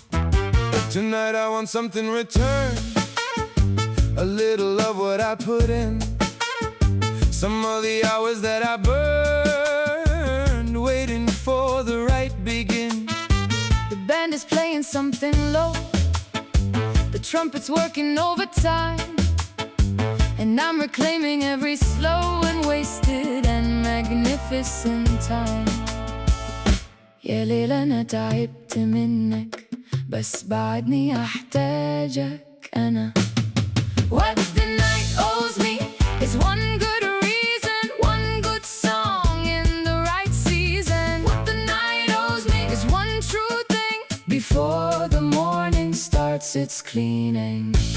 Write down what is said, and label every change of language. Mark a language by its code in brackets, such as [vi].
[en] But tonight I want something returned, a little of what I put in, some of the hours that I burned, waiting for the right begin. The band is playing something low, the trumpet's working overtime, and I'm reclaiming every slow and wasted and magnificent time. [ar] يا ليل أنا تعبت منك، بس بعدني أحتاجك أنا. [en] What the night owes me is one good reason, one good song in the right season. What the night owes me is one true thing, before the morning starts its cleaning.